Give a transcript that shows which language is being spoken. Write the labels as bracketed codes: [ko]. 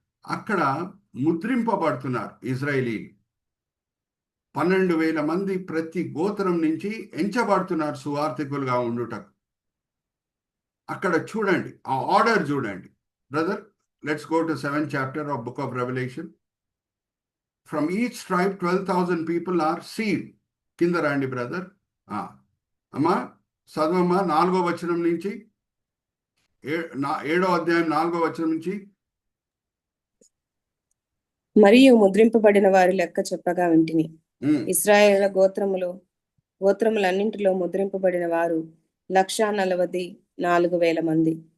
[te] అక్కడ ముద్రింపబడుతున్నారు ఇజ్రాయేలీలు. 12,000 మంది ప్రతి గోత్రం నుంచి ఎంచబడుతున్నారు సువార్థికులుగా ఉండుటకు. అక్కడ చూడండి, ఆ ఆర్డర్ చూడండి brother. [en] Let's go to 7th chapter of book of Revelation. From each tribe 12,000 people are sealed. [te] కింద రండి బ్రదర్. అమ్మా చదవమ్మా 4వ వచనం నుంచి, 7వ అధ్యాయం 4వ వచనం నుంచి. మరియు ముద్రింపబడిన వారి లెక్క చెప్పగా వింటిని. ఇశ్రాయేలు గోత్రములన్నింటిలో ముద్రింపబడిన వారు 144,000 మంది.